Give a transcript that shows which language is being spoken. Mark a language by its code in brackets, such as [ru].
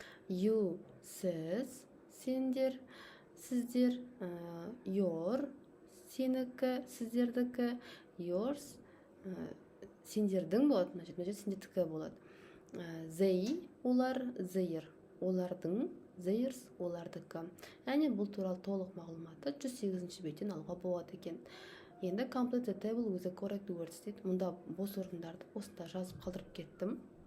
[kk] You сіз, сендер, сіздер, your сенікі, сіздердікі, yours сендердің болады, мына жерде сендердікі болады. They олар, their олардың, theirs олардікі. Яғни бұл туралы толық мағлұматты 108 беттен алуға болады екен. Енді [en] complete the table with the correct words [kk] дейді. Мұнда бос орындарды осында жазып қалдырып кеттім.